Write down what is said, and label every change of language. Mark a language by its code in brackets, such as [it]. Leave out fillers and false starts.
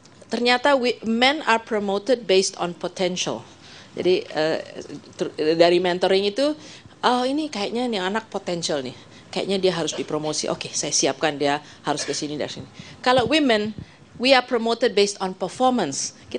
[id] Ternyata [en] men are promoted based on potential. [id] Jadi dari mentoring itu, oh ini kayaknya nih anak potensial nih, kayaknya dia harus dipromosi. Oke, saya siapkan dia harus ke sini dari sini. Kalau [en] women, we are promoted based on performance.